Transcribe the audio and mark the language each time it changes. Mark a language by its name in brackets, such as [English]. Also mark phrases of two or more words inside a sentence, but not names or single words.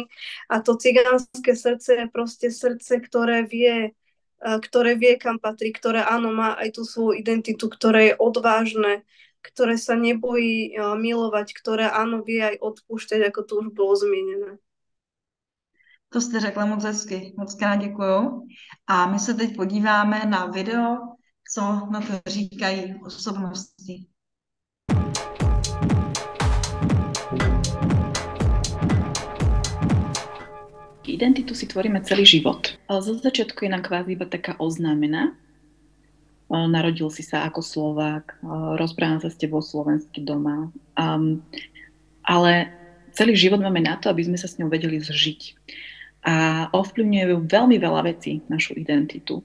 [Slovak] A to cigánske srdce je proste srdce, ktoré vie, kam patrí, ktoré áno, má aj tú svoju identitu, ktoré je odvážne, ktoré sa nebojí milovať, ktoré áno, vie aj odpúšťať, ako to už bolo zmienené. [Czech] To jste řekla moc hezky, moc krát děkuju. A my se teď podíváme na video, co na to říkají osobnosti. [Slovak] Identitu si tvoríme celý život. Ale zo začiatku je nám kvázi iba taká oznámená. Narodil si sa ako Slovák, rozprávam sa s tebou slovensky doma. Ale celý život máme na to, aby sme sa s ňou vedeli zžiť. A ovplyvňujú veľmi veľa vecí našu identitu.